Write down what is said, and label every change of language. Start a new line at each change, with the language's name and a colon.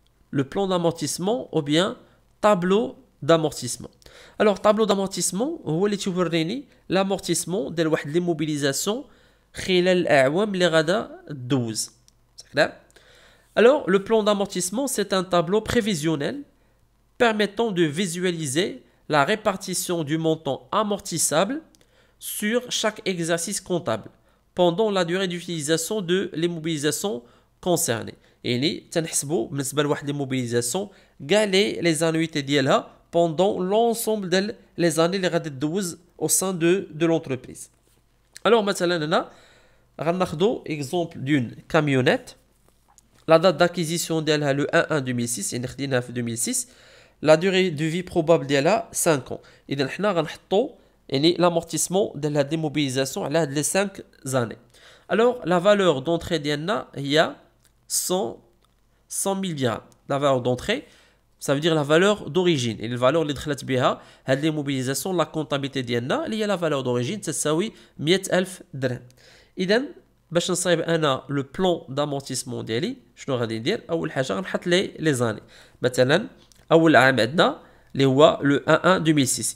French: le plan d'amortissement ou bien tableau d'amortissement.
Arabic: Alors, tableau d'amortissement هو اللي توريني l'amortissement ديال واحد l'immobilisation خلال الأعوام اللي غادا دوز.
French: C'est clair? Alors, le plan d'amortissement, c'est un tableau prévisionnel permettant de visualiser la répartition du montant amortissable sur chaque exercice comptable pendant la durée d'utilisation de l'immobilisation concernée.
Arabic: يعني تنحسبوا بالنسبه لواحد l'immobilisation كاع les annuités ديالها
French: pendant l'ensemble de les années
Arabic: اللي غادي تدوز
French: au sein de l'entreprise.
Arabic: Alors مثلا هنا غناخذوا exemple d'une camionnette.
French: La date d'acquisition ديالها le 1/1/2006
Arabic: يعني خديناها في 2006.
French: La durée de vie probable ديالها 5 ans.
Arabic: إذا حنا غنحطوا يعني l'amortissement de la démobilisation على هاد les 5 années.
French: Alors la valeur d'entrée ديالنا هي 100 000 dirhams. La valeur d'entrée, ça veut dire la valeur d'origine.
Arabic: Et la valeur اللي دخلت بها هاد l'immobilisation la comptabilité ديالنا اللي هي
French: la valeur d'origine
Arabic: تساوي 100,000 درهم. إذا باش نصايب انا
French: لو بلان دامورتيسمون
Arabic: ديالي شنو غادي ندير؟ اول حاجه غنحط لي زاني. مثلا اول عام عندنا اللي هو لو 1/1/2006.